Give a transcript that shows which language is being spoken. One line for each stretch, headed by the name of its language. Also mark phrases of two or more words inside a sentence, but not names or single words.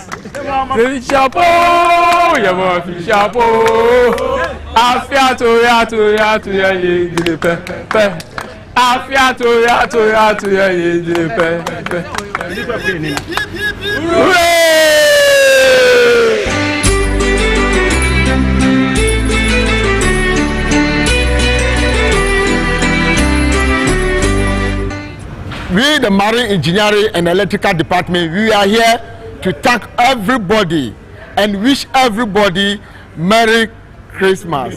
English: Fishapo, yamo fishapo. Afiato ya ye pe. Afiato ya ye pe. Hooray! We, the Marine Engineering and Electrical Department, we are here to thank everybody and wish everybody Merry Christmas.